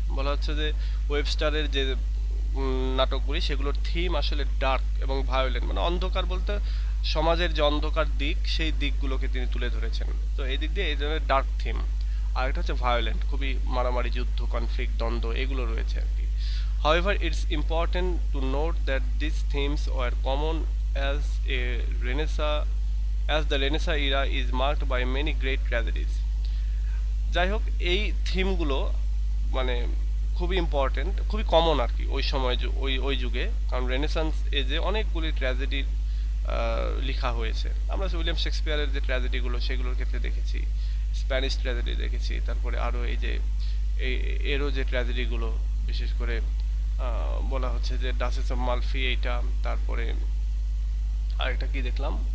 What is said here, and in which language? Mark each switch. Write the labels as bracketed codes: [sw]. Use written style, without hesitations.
[bn] বলা হচ্ছে যে ওয়েবস্টারের যে নাটকগুলি সেগুলোর থিম আসলে ডার্ক এবং ভায়োলেন্ট, মানে অন্ধকার বলতে সমাজের যে অন্ধকার দিক সেই দিকগুলোকে তিনি তুলে ধরেছেন। তো এই দিক দিয়ে এই ধরনের ডার্ক থিম, আর একটা হচ্ছে ভায়োলেন্ট, খুবই মারামারি, যুদ্ধ, কনফ্লিক্ট, দ্বন্দ্ব এগুলো রয়েছে আর কি। [en] However, it's important to note that these themes were common as a Renaissance, as the Renaissance era is marked by many great tragedies. [bn] যাই হোক, এই থিমগুলো মানে খুবই ইম্পর্টেন্ট, খুবই কমন আর কি ওই সময়, ওই যুগে, কারণ রেনেসান্স এজে অনেকগুলি ট্র্যাজেডি লেখা হয়েছে। আমরা উইলিয়াম শেক্সপিয়ারের যে ট্র্যাজেডিগুলো সেগুলোর ক্ষেত্রে দেখেছি, স্প্যানিশ ট্র্যাজেডি দেখেছি, তারপরে আরও এই যে এরও যে ট্র্যাজেডিগুলো, বিশেষ করে বলা হচ্ছে যে ডাচেস অফ মালফি এইটা, তারপরে আরেকটা কি দেখলাম,